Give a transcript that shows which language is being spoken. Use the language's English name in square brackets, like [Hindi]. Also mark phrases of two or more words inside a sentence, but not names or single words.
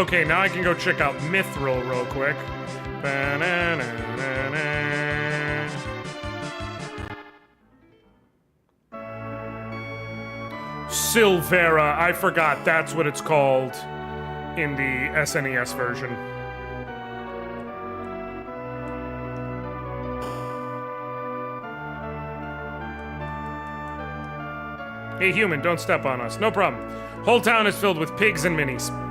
[English] Okay, now I can go check out Mithril real quick. Ba-na-na-na-na. Silvera. I forgot that's what it's called in the SNES version. Hey, human, don't step on us. No problem. Whole town is filled with pigs and minis.